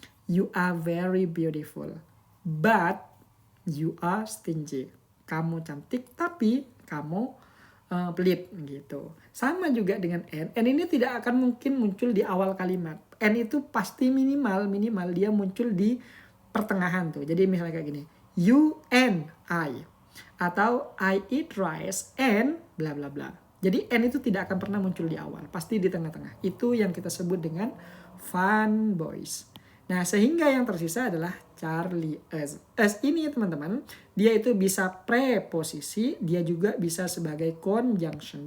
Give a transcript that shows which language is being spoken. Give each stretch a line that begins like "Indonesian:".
English: You are very beautiful, but you are stingy.
Indonesian: Kamu cantik tapi kamu pelit gitu. Sama juga dengan n. N ini tidak akan mungkin muncul di awal kalimat. N itu pasti minimal dia muncul di pertengahan tuh. Jadi misalnya kayak gini.
English: You and I.
Indonesian: Atau
English: I eat rice and bla bla bla.
Indonesian: Jadi n itu tidak akan pernah muncul di awal. Pasti di tengah-tengah. Itu yang kita sebut dengan fun boys. Nah, sehingga yang tersisa adalah Charlie S. S ini teman-teman, dia itu bisa preposisi, dia juga bisa sebagai conjunction.